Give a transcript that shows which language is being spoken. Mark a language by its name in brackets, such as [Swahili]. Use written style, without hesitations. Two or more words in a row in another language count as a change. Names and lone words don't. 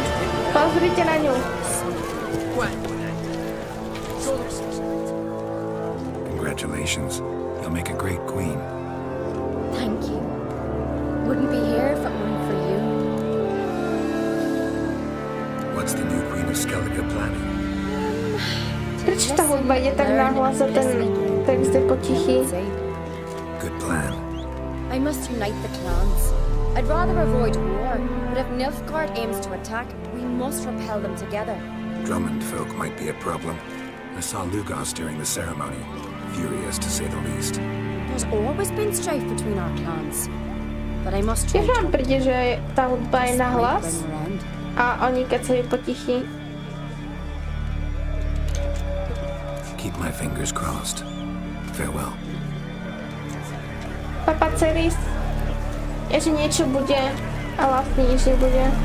[Slovak] Pozrite na ňu. [English] Congratulations. You'll make a great queen. Thank you. Wouldn't be here if it weren't for you. What's the new queen of Skellige planning? [Slovak] Prečo tá hudba ide tak nahlas a ten text je potichý? [English] Good plan. I must unite the clans. I'd rather avoid war, but if Nilfgaard aims to attack, we must repel them together. Drummond folk might be a problem. I saw Lugos during the ceremony. Furious, to say the least. There's always been strife between our clans. But I must try [Slovak] Tiež vám [English] to [Slovak] príde, že tá hudba je nahlas [English] bring her end. [Slovak] a oni keď sa je potichý. [English] Keep my fingers crossed. Farewell. Papa Ceris. [Slovak] Je, že niečo bude a vlastne nič nebude.